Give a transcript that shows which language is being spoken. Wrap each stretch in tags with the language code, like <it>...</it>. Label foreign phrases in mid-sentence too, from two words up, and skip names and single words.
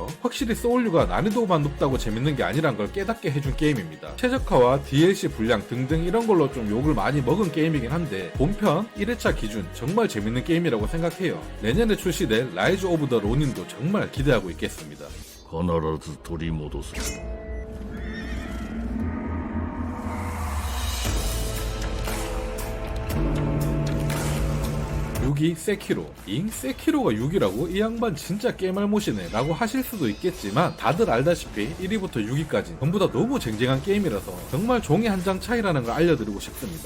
<ko>확실히 소울류가 난이도만 높다고 재밌는 게 아니란 걸 깨닫게 해준 게임입니다. 최적화와 DLC 분량 등등 이런 걸로 좀 욕을 많이 먹은 게임이긴 한데 본편 1회차 기준 정말 재밌는 게임이라고 생각해요. 내년에 출시될 라이즈 오브 더 로닌도 정말 기대하고 있겠습니다.</ko> <ja>必ず取り戻す。</ja> <ko>6위 세키로. 세키로가 6위라고? 이 양반 진짜 깨말못이네 라고 하실 수도 있겠지만 다들 알다시피 1위부터 6위까지 전부 다 너무 쟁쟁한 게임이라서 정말 종이 한 장 차이라는 걸 알려드리고 싶습니다.</ko>